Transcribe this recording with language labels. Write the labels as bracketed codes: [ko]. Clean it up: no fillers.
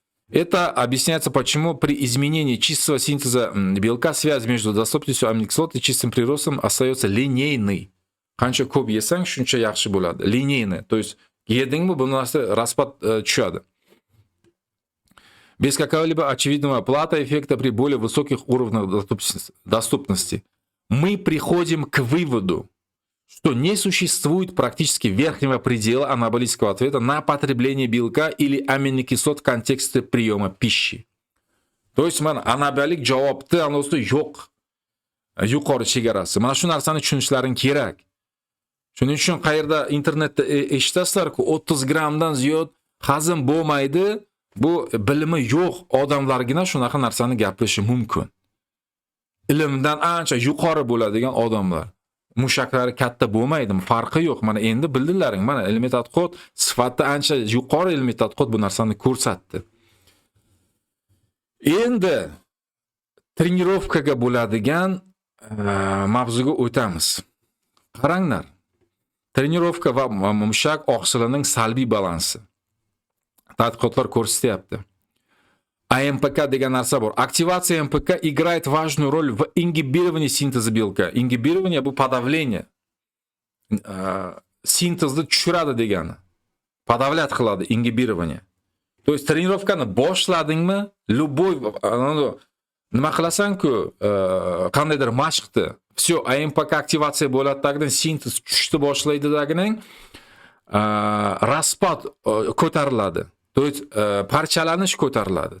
[ru] Это объясняется, почему при изменении чистого синтеза белка связь между доступностью аминокислот и чистым приростом остается линейной. [uz] Qancha ko'p yesang, shuncha yaxshi bo'ladi. Lineyni, [ru] то есть [uz] yedingmi bu narsa raspad tushadi. [ru] Без какого-либо очевидного плата эффекта при более высоких уровнях доступности. Мы приходим к выводу, что не существует практически верхнего предела анаболического ответа на потребление белка или аминокислот в контексте приема пищи. То есть, [uz] anabolic javobni anosi yo'q. Yuqori chegarasi. Mana shu narsani tushunishlaring kerak. Shuning uchun qayerda internetda eshitasizlar-ku, 30 gramdan ziyod hazm bo'lmaydi. Bu bilimi yo'q odamlargina shunaqa narsani gapirishi mumkin. Ilmdan ancha yuqori bo'ladigan odamlar. Mushaklari katta bo'lmaydimi? Farqi yo'q. Mana endi bildilaring. Mana ilmiy tadqiqot sifatida ancha yuqori ilmiy tadqiqot bu narsani ko'rsatdi. Endi trenirovkaga bo'ladigan mavzuga o'tamiz. Qaranglar. Trenirovka va mushak oqsilining salbiy balansi. Tadqiqotlar ko'rsatyapti. АМПК degan narsa bor. [ru] Aktivatsiya АМПК играет важную роль в ингибировании синтеза белка. Ингибирование bu подавление. [uz] Sintezni tushiradi degani. [ru] Подавлять qiladi ингибирование. То есть [uz] trenirovkani boshladingmi, любой nima qilasan-ku, qandaydir mashqni, всё, АМПК aktivatsiya bo'ladi, sintez tushishni boshlaydi deganing, raspad ko'tariladi. [ru] То есть [uz] parchalanish ko'tariladi.